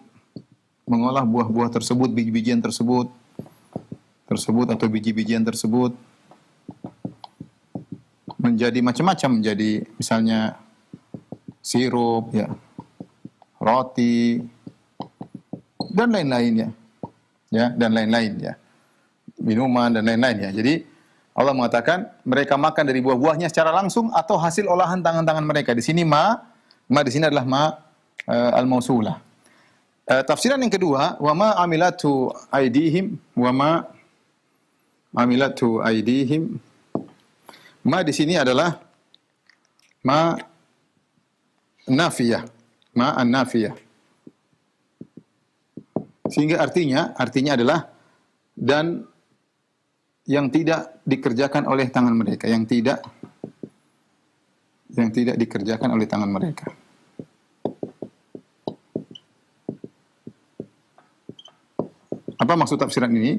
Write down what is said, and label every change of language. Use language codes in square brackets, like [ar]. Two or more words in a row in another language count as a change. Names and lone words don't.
[id] Mengolah buah-buah tersebut, biji-bijian tersebut atau biji-bijian tersebut menjadi macam-macam, menjadi misalnya sirup, ya, roti, dan lain-lain ya, dan lain-lain ya, minuman dan lain-lain ya. Jadi Allah mengatakan mereka makan dari buah-buahnya secara langsung atau hasil olahan tangan-tangan mereka. Di sini ma di sini adalah [ar] ما الموصولة. [id] Tafsiran yang kedua, [ar] وما عملته أيديهم، وما عملته أيديهم. [id] Ma di sini adalah [ar] ما نافية، ما النافية. [id] Sehingga artinya adalah dan yang tidak dikerjakan oleh tangan mereka, yang tidak dikerjakan oleh tangan mereka. Apa maksud tafsiran ini?